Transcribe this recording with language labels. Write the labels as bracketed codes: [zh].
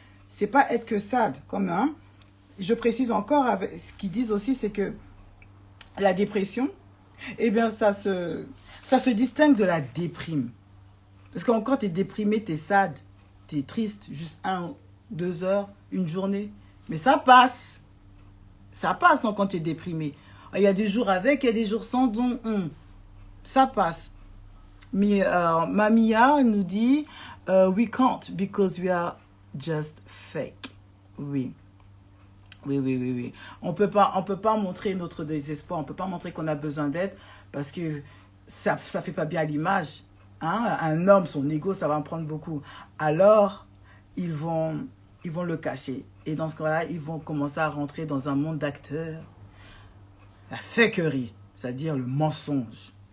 [fr] C'est pas être que sad. Je précise encore, ce qu'ils disent aussi, c'est que la dépression, eh bien, ça se distingue de la déprime. Parce que quand tu es déprimé, tu es sad, tu es triste, juste 1, 2 heures, une journée. Mais ça passe. Ça passe quand tu es déprimé. Il y a des jours avec, il y a des jours sans, donc ça passe. Mais Mamia nous dit, [en] we can't because we are just fake. [fr] Oui. Oui. On peut pas montrer notre désespoir, on peut pas montrer qu'on a besoin d'aide parce que ça fait pas bien l'image. Hein? Un homme, son ego, ça va en prendre beaucoup. Alors, ils vont le cacher. Et dans ce cas-là, ils vont commencer à rentrer dans un monde d'acteurs. La fakerie, c'est-à-dire le mensonge.